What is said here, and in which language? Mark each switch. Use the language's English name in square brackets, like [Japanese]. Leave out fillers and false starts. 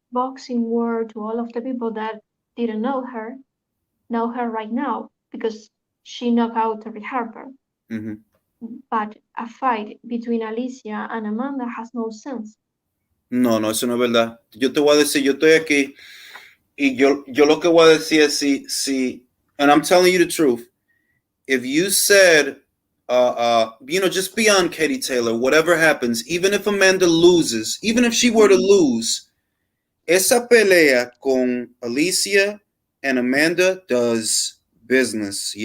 [English] boxing world, to all of the people that didn't know her right now because she knocked out Terry Harper. Mm-hmm. But a fight between Alicia and Amanda has no sense. [Spanish] No, eso no es verdad. Yo te voy a decir, yo estoy aquí y yo lo que voy a decir es si, [English] and I'm telling you the truth. If you said, just beyond Katie Taylor, whatever happens, even if Amanda loses, even if she were to lose, [Spanish] esa pelea con [English] Alicia and Amanda does business.